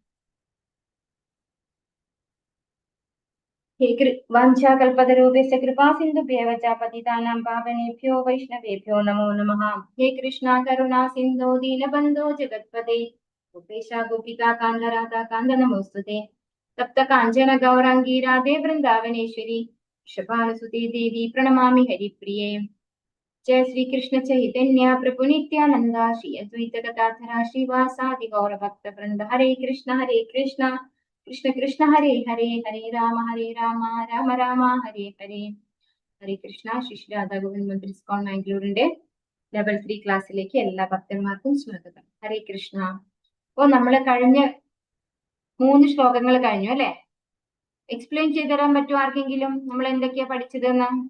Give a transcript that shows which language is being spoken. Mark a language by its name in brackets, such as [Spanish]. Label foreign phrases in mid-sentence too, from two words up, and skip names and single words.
[Sanskrit] വാഞ്ചാകൽപതരൂപേണ കൃപാസിന്ധുഭ്യവ ച പതിതാനാം പാവനേഭ്യോ വൈഷ്ണവേഭ്യോ നമോ നമഃ. ഹേ കൃഷ്ണ കരുണാ സിന്ധോ ദീനബന്ധോ ജഗത്പതേ ഗോപേശ ഗോപികാ കാന്ത രാധാ കാന്ത നമോസ്തുതേ. തപ്ത കാഞ്ചന ഗൗരാംഗീ രാധേ വൃന്ദാവനേശ്വരി വൃഷഭാനുസുതേ ദേവി പ്രണമാമി ഹരിപ്രിയേ. जय श्री कृष्ण चैतन्य प्रभु नित्यानंद श्री अद्वैत गदाधर श्रीवासादि गौर भक्त वृंद. हरे कृष्ण कृष्ण कृष्ण हरे हरे हरे राम राम राम हरे हरे. ഹരേ കൃഷ്ണ. [Malayalam] ശ്രീ രാധാ ഗോവിന്ദ് മന്ദിർ ഇസ്കോൺ മാംഗ്ലൂരിന്റെ ലെവൽ 3 ക്ലാസ്സിലേക്ക് എല്ലാ ഭക്തന്മാർക്കും സ്വാഗതം. [Sanskrit] ഹരേ കൃഷ്ണ. [Malayalam] അപ്പോ നമ്മള് കഴിഞ്ഞ 3 ശ്ലോകങ്ങൾ കഴിഞ്ഞു അല്ലെ? എക്സ്പ്ലെയിൻ ചെയ്തു തരാൻ പറ്റുമോ ആർക്കെങ്കിലും നമ്മൾ എന്തൊക്കെയാ പഠിച്ചതെന്ന്?